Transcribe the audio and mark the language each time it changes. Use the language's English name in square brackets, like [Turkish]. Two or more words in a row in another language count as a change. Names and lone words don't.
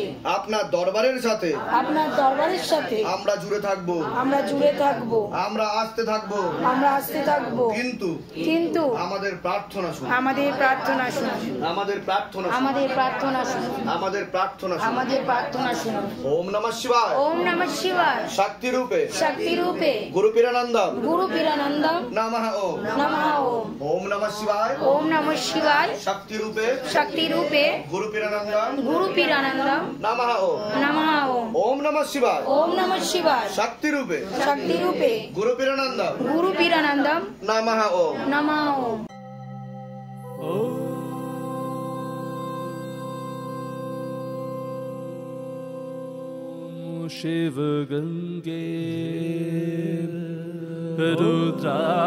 [Bangla] আপনার দরবারের সাথে, আপনার দরবারের সাথে আমরা জুড়ে থাকবো, আমরা জুড়ে থাকবো, আমরা আসতে থাকবো, আমরা আসতে থাকবো, কিন্তু আমাদের প্রার্থনা শুনুন, আমাদের প্রার্থনা শুনুন, আমাদের প্রার্থনা, আমাদের প্রার্থনা শুনুন, আমাদের প্রার্থনা, আমাদের প্রার্থনা শুনুন। [Sanskrit] ওম নমঃ শিবায়, ওম নমঃ শিবায়, শক্তি রূপে, শক্তি রূপে, গুরু পীরানন্দম, গুরু পীরানন্দম, নমঃ ওম, নমঃ ওম, ওম নমঃ শিবায়, ওম নমঃ শিবায়, শক্তি রূপে, শক্তি রূপে, গুরু পীরানন্দম, গুরু পীরানন্দম, নমঃ ওম, নমঃ ওম, ওম নমঃ শিবায়, ওম নমঃ শিবায়, শক্তি রূপে, শক্তি রূপে, গুরু পীরানন্দম, গুরু পীরানন্দম, নমঃ ওম, নমঃ ওম। शिव गंगे रुद्रा